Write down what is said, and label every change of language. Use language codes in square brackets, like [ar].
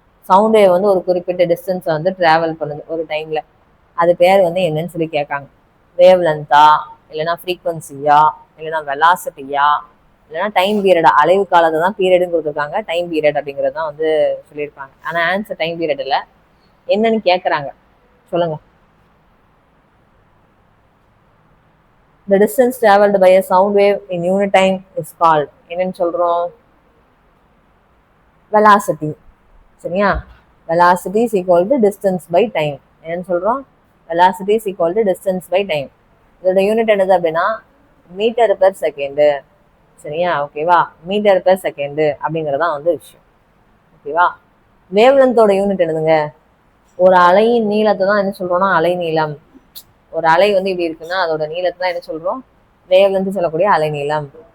[ta] Sound wave வந்து ஒரு குறிப்பிட்ட டிஸ்டன்ஸ் வந்து டிராவல் பண்ணுது ஒரு டைம்ல, அது பேர் வந்து என்னன்னு சொல்லி கேட்காங்க. வேவ் லென்த்தா, இல்லைன்னா ஃப்ரீக்வன்சியா, இல்லைன்னா வெலாசிட்டியா, இல்லைன்னா டைம் பீரியட். அலைவு காலத்தை தான் பீரியடுன்னு கொடுத்துருக்காங்க, டைம் பீரியட் அப்படிங்கிறது தான் வந்து சொல்லியிருப்பாங்க. ஆனால் ஆன்சர் டைம் பீரியட் இல்லை, என்னன்னு கேட்குறாங்க. சொல்லுங்க. [en] The distance traveled by a sound wave in unit time is called, [ta] என்னன்னு சொல்றோம்? [en] velocity. [ta] சரியா, [en] velocity is equal to distance by time. [ta] என்னன்னு சொல்றோம்? [en] velocity is equal to distance by time. [ta] இதோட யூனிட் என்னது அப்படின்னா மீட்டர் பெர் செகண்டு. சரியா, ஓகேவா? மீட்டர் பெர் செகண்டு அப்படிங்கிறதான் வந்து விஷயம். ஓகேவா? வேவ் லென்த்தோட யூனிட் என்னதுங்க? ஒரு அலையின் நீளத்தை தான் என்ன சொல்றோம்னா அலை நீளம். ஒரு அலை வந்து இப்படி இருக்குன்னா அதோட நீளத்தை தான் என்ன சொல்றோம்? வேவ் லென்த் சொல்லக்கூடிய அலை நீளம்.